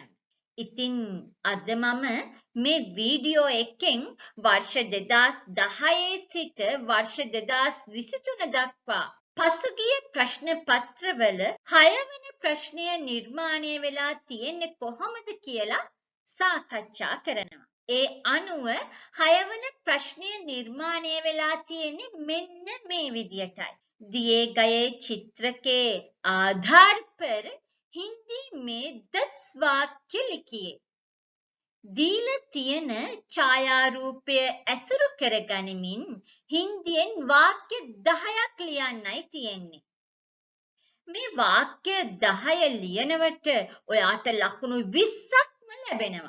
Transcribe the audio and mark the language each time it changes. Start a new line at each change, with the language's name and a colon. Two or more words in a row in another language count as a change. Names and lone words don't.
Sinhala: ඉතින් අද මම මේ වීඩියෝ එකෙන් වර්ෂ 2010 සිට වර්ෂ 2023 දක්වා පසුගිය ප්‍රශ්න පත්‍රවල 6 වෙනි ප්‍රශ්නය නිර්මාණය වෙලා තියෙන්නේ කොහොමද කියලා සාකච්ඡා කරනවා. ඒ අනුව 6 වෙනි ප්‍රශ්නය නිර්මාණය වෙලා තියෙන්නේ මෙන්න මේ විදියටයි.
Hindi: दिए गए चित्र के आधार पर हिंदी में 10 वाक्य लिखिए.
Sinhala: දීලා තියෙන ඡායාරූපය ඇසුරු කරගනිමින් හින්දියෙන් වාක්‍ය 10ක් ලියන්නයි තියෙන්නේ. මේ වාක්‍ය 10 ලියනවට ඔයාට ලකුණු 20ක්ම ලැබෙනවා.